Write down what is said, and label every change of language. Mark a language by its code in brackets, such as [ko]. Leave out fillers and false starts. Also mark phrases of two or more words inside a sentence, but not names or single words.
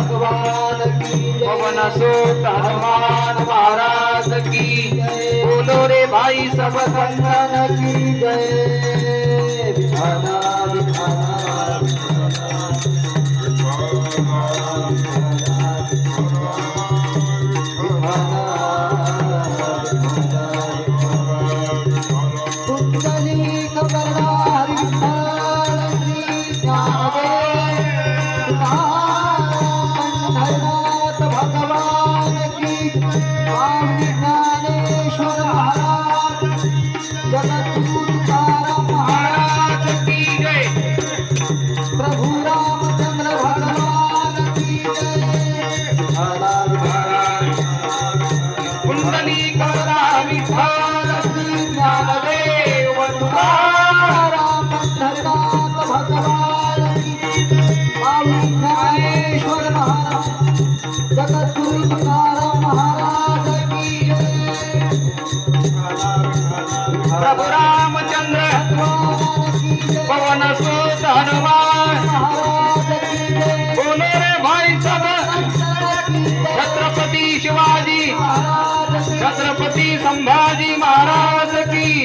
[hi] भगवान की जय। पवन सुत हनुमान महाराज की बोलो रे भाई सब संतन की जय। विठाला विठाला पुंडलीक वरदारी विठ्ठल श्री ज्ञानदेव पंढरनाथ भगवान की। स्वामी ज्ञानेश्वर महाराज जगद्गुरु तुकाराम महाराज की जय। प्रभु रामचंद्र भगवान की जय। कुंडली करा विठाल श्री ज्ञानदेव तुकाराम पंढरनाथ भगवान की। स्वामी ज्ञानेश्वर महाराज जगद्गुरु तुकाराम महाराज की जय। प्रभु रामचंद्र भगवान की जय। पवन सुत हनुमान महाराज की जय। बोलो रे भाई सब की जय। छत्रपति शिवाजी महाराज की छत्रपति संभाजी महाराज की।